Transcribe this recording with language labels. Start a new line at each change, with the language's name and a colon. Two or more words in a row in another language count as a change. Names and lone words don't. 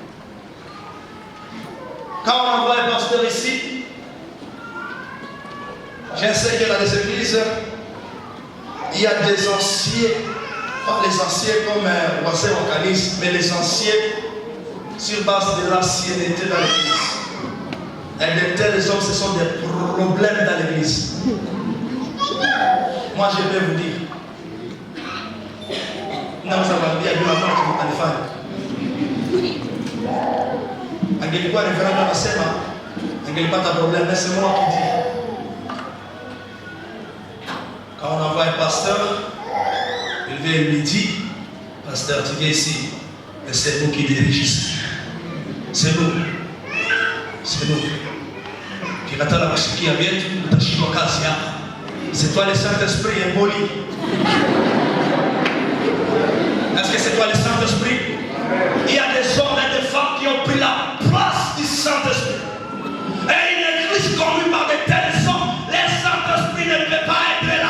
French: Quand on envoie un pasteur ici, je sais que dans les églises, il y a des anciens, pas les anciens comme voisin organisme, mais les anciens sur base de l'ancienneté dans l'église. Et de tels hommes, ce sont des problèmes dans l'église. Moi, je vais vous dire. Nous avons dit à Dieu avant de faire.
Swahili: Angelikuwa reverend anasema angelipata
French: problème, mais c'est moi qui dis. Quand on envoie un pasteur, il vient lui dire, pasteur, tu viens ici, et c'est nous qui dirigissons. C'est nous. C'est nous.
Swahili: Kikatala kusikia vyetu utashindwa kazi hapa.
French: C'est toi le Saint-Esprit impoli. Est-ce que c'est toi le Saint-Esprit? Il y a des hommes et des femmes qui ont pris la place du Saint-Esprit. Et une église conduite par de tels hommes, le Saint-Esprit ne peut pas être là.